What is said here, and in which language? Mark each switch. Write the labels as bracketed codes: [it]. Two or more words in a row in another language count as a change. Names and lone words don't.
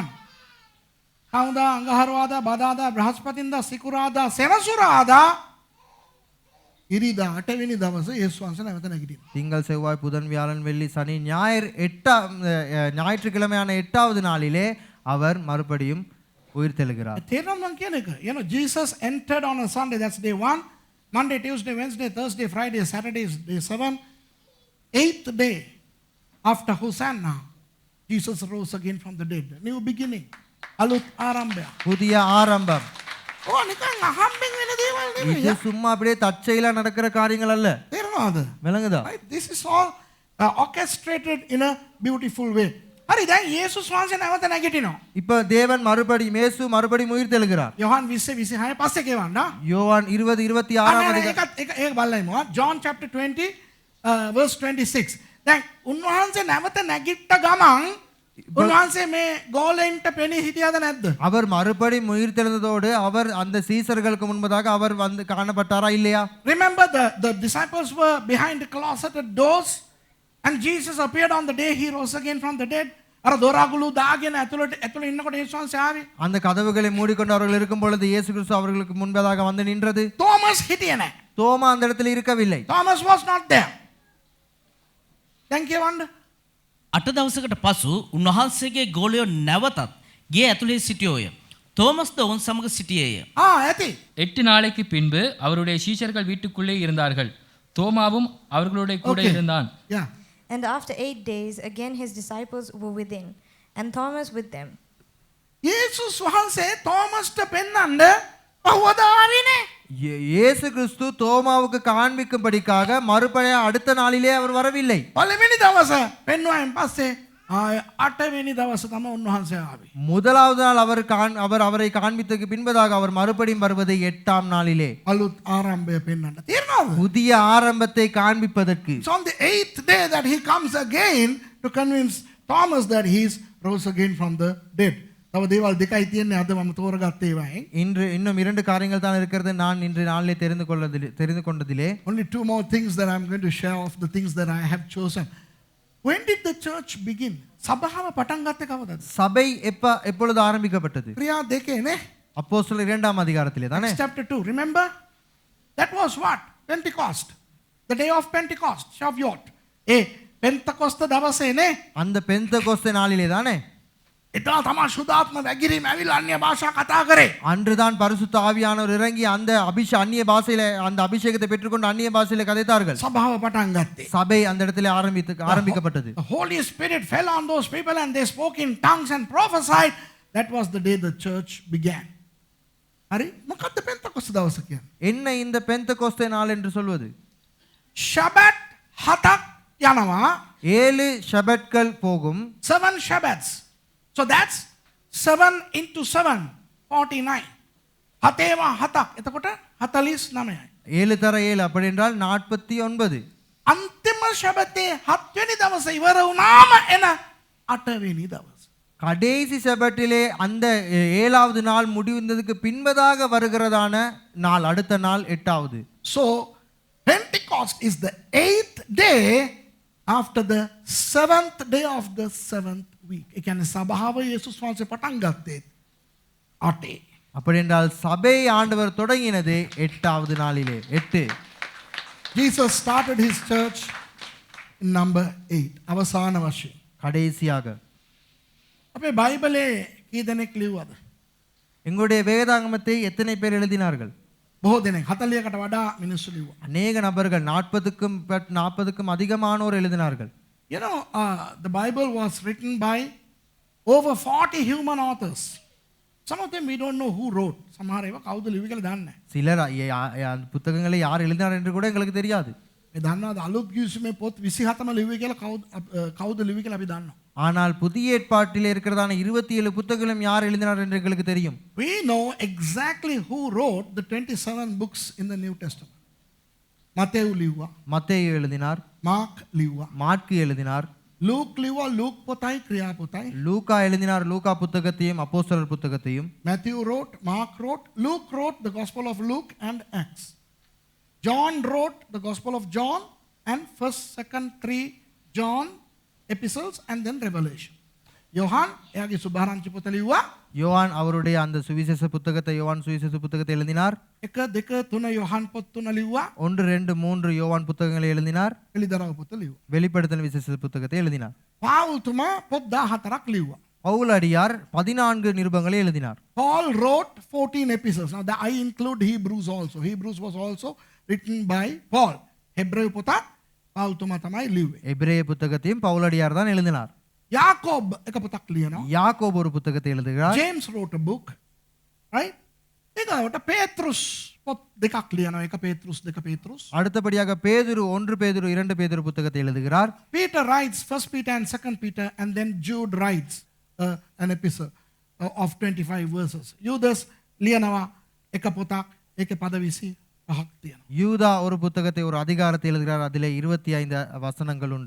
[si] කවුදා අඟහරුවාදා බදාදා බ්‍රහස්පතින්දා සිකුරාදා සෙනසුරාදා ඉරිදා 8 වෙනි දවසේ යේසුස් වහන්සේ නැවත නැගිටිනවා. [ta] திங்கள் செவ்வாய் புதன் வியாழன் வெள்ளி சனி ஞாயிறு ஞாயிற்றுக்கிழமையான 8வது நாளிலே அவர் மறுபடியும் உயிர் தெழுகிறார். [si] තේරෙනවද මං කියන එක? [en] You know, Jesus entered on a Sunday, that's day 1. Monday, Tuesday, Wednesday, Thursday, Friday, Saturday is day 7. 8th day after Hosanna, Jesus rose again from the dead. New beginning. [si] අලුත් ආරම්භයක්. [ta] புதிய ஆரம்பம். [si] නිකන් අහම්බෙන් වෙන දේවල් [ta] இது [si] නෙමෙයි. [ta] சும்மா அப்படியே தற்செயலா நடக்கிற காரியங்கள் அல்ல. [si] තේරෙනවද? [ta] விளங்குதா? [en] Right? This is all orchestrated in a beautiful way. [si] හරි දැන් යේසුස් වහන්සේ නැවත නැගිටිනවා. [ta] இப்போ தேவன் மறுபடியும் உயிர் தெழுகிறார். [si] යොහන් 20:26 පස්සේ කියවන්න. [ta] யோவான் 20:26 [si] ඒක බලයිමු. [en] John chapter 20 verse 26. [si] දැන් උන්වහන්සේ නැවත නැගිට්ට ගමන් උන්වහන්සේ මේ ගෝලෙන්ට පෙනී හිටියද නැද්ද? [ta] அவர் மறுபடியும் உயிர் தெழுந்ததோடு அவர் அந்த சீசர்களுக்கு முன்பதாக அவர் வந்து காணப்பட்டாரா இல்லையா? [en] Remember the disciples were behind the closeted doors and Jesus appeared on the day he rose again from the dead. [si] අර දොරගුළු දාගෙන ඇතුළේ ඉන්නකොට යේසුස් වහන්සේ ආවේ. [ta] அந்த கதவுகளை மூடிக்கொண்டு அவர்கள் இருக்கும் பொழுது இயேசு கிறிஸ்து அவர்களுக்கு முன்பதாக வந்து நின்றது. [si] தோமஸ் හිටියේ නැහැ. [ta] தோமா அந்த இடத்தில் இருக்கவில்லை. [en] Thomas was not there. [si] දැන් කියවන්න. 8 දවසකට පසු උන්වහන්සේගේ ගෝලයෝ නැවතත් ගේ ඇතුලේ සිටියෝය. තෝමස්ද ඔවුන් සමග සිටියේය. ඇති. [ta] 8 நாளைக்கு பின்பு அவருடைய சீஷர்கள் வீட்டுக்குள்ளே இருந்தார்கள். தோமாவும் அவர்களோட கூட இருந்தான். [en] Yeah. And after 8 days, again his disciples were within, and Thomas with them. [si] යේසුස් වහන්සේ තෝමස්ට පෙන්නන්න පහවදා ආවේ නැහැ. [ta] இயேசு கிறிஸ்து தோமாவுக்கு காண்பிக்கும்படிக்காக மறுபடியும் அடுத்த நாளிலே அவர் வரவில்லை. [si] පළවෙනි දවස පෙන්වුවායින් පස්සේ 8 වෙනි දවස තමයි උන්වහන්සේ ආවේ. [ta] முதலாவது நாள் அவர் அவரை காண்பித்ததுக்கு பின்பதாக அவர் மறுபடியும் வருவது 8ஆம் நாளிலே. [si] අලුත් ආරම්භය පෙන්වන්න. තේරෙනවද? [ta] புதிய ஆரம்பத்தை காண்பிப்பதற்கு. [en] So on the 8th day that he comes again to convince Thomas that he's rose again from the dead. [si] තව දේවල් දෙකයි තියෙන්නේ අද මම තෝරගත්ත ඒවායින්. [ta] இன்று இன்னும் 2 காரியங்கள் தான் இருக்கிறது நான் இன்று நாளிலே தெரிந்து கொண்டதிலே. [en] Only 2 more things that I'm going to share of the things that I have chosen. When did the church begin? [si] සභාව පටන් ගත්තේ කවදද? [ta] சபை எப்பொழுது ஆரம்பிக்கப்பட்டது? [si] ක්‍රියා 2 නේ. [ta] அப்போஸ்தலர் 2ஆம் அதிகாரத்திலே தானே. [en] Chapter 2. Remember? That was what? Pentecost. The day of Pentecost. Shavuot. [si] Pentecost දවසේ නේ. [ta] அந்த பெந்தகோஸ்தே நாளிலே தானே. [si] එතන තමයි සුදාත්ම වැගිරීම ඇවිල්ලා අන්‍ය භාෂා කතා කරේ. [ta] அன்றுதான் பரிசுத்த ஆவியானவர் இறங்கி அந்த அந்நிய பாஷையில அந்த அபிஷேகத்தை பெற்றுக்கொண்டு அந்நிய பாஷையில கதைத்தார்கள். [si] සභාව පටන් ගත්තේ. [ta] சபை அந்த இடத்திலே ஆரம்பிக்கப்பட்டது. [en] The Holy Spirit fell on those people and they spoke in tongues and prophesied. That was the day the church began. [si] හරි? මොකද්ද පෙන්තකොස්ත දවස කියන්නේ? [ta] என்ன இந்த பெந்தகோஸ்தே நாள் என்று சொல்வது? [si] ஷபத் 7ක් යනවා. [ta] 7 ஷபத்கள் போகும். [en] 7 Shabbats. So that's 7 into 7, 49. [si] හතේම 7ක්. එතකොට 49යි. [ta] 7 தர 7 அப்படி என்றால் 49. [si] අන්තිම ශබතේ 7 වෙනි දවසේ ඉවර වුණාම එන 8 වෙනි දවස. [ta] கடைசி ஷபத்திலே அந்த 7வது நாள் முடிந்ததுக்கு பின்பதாக வருகிறதான நாள் அடுத்த நாள் 8வது. [en] So Pentecost is the 8th day after the 7th day of the 7th week. [si] ඒ කියන්නේ සභාව යේසුස් වහන්සේ පටන් ගත්තේ 8. [ta] அப்படி என்றால் சபை ஆண்டவர் தொடங்கினது 8வது நாளிலே 8. [en] Jesus started his church in number 8. [si] අවසාන වශයෙන්. [ta] கடைசியாக. [si] අපේ බයිබලේ කී දෙනෙක් ලිව්වද? [ta] எங்களுடைய வேதாகமத்தை எத்தனை பேர் எழுதினார்கள்? [si] බොහෝ දෙනෙක් 40කට වඩා මිනිස්සු ලිව්වා. [ta] அநேக நபர்கள் 40க்கும் அதிகமானோர் எழுதினார்கள். [en] You know, the Bible was written by over 40 human authors. Some of them we don't know who wrote. [si] සමහර ඒවා කවුද ලිව්වේ කියලා දන්නේ නැහැ. [ta] சிலர் புத்தகங்களை யார் எழுதினார் என்று கூட எங்களுக்கு தெரியாது. [si] මේ දන්නවද අලුත් ගිවිසුමේ පොත් 27ම ලිව්වේ කියලා කවුද ලිව්වේ කියලා අපි දන්නවා. [ta] ஆனால் புதிய ஏற்பாட்டில் இருக்கிறதான 27 புத்தகங்களும் யார் எழுதினார் என்று எங்களுக்கு தெரியும். [en] We know exactly who wrote the 27 books in the New Testament. [si] මතේයු ලිව්වා. [ta] மத்தேயு எழுதினார். [si] මාර්ක් ලිව්වා. [ta] மாற்கு எழுதினார். [si] ලූක් ලිව්වා. ලූක් පොතයි ක්‍රියා පොතයි. [ta] லூக்கா எழுதினார். லூக்கா புத்தகத்தையும் அப்போஸ்தலர் புத்தகத்தையும். [en] Matthew wrote, Mark wrote, Luke wrote the Gospel of Luke and Acts. John wrote the Gospel of John and 1st, 2nd, 3 John epistles and then Revelation. [si] யோவான் එයාගේ සුභාරංචි පොත ලිව්වා. [ta] யோவான் அவருடைய அந்த சுவிசேஷ புத்தகத்தை யோவான் சுவிசேஷ புத்தகத்தை எழுதினார். [si] 1 2 3 யோவான் පොත් 3 ලිව්වා. [ta] 1 2 3 யோவான் புத்தகங்களை எழுதினார். [si] එලිදරව් පොත ලිව්වා. [ta] வெளிப்படுத்தல் விசேஷ புத்தகத்தை எழுதினார். [si] පාවුල් තුමා පොත් 14ක් ලිව්වා. [ta] பவுல் அடியார் 14 நிருபங்களை எழுதினார். [en] Paul wrote 14 epistles. Now I include Hebrews also. Hebrews was also written by Paul. [si] හෙබ්‍රේය පොත පාවුල් තුමා තමයි ලිව්වේ. [ta] எபிரேய புத்தகத்தையும் பவுல் அடியார் தான் எழுதினார். [si] யாக்கோப் එක පොතක් ලියනවා. [ta] யாக்கோபு ஒரு புத்தகத்தை எழுதுகிறார். [en] James wrote a book. Right? [si] ඒකට පේතෘස් පොත් දෙකක් ලියනවා. එක පේතෘස් දෙක පේතෘස්. [ta] அடுத்தபடியாக பேதுரு 1 பேதுரு 2 பேதுரு புத்தகத்தை எழுதுகிறார். [en] Peter writes 1 Peter and 2 Peter, and then Jude writes an epistle of 25 verses. [si] Judas ලියනවා එක පොතක්, ඒකේ පද 25ක් තියෙනවා. [ta] யூதா ஒரு புத்தகத்தை ஒரு அதிகாரத்தை எழுதுகிறார். அதிலே 25 வசனங்கள் உண்டு.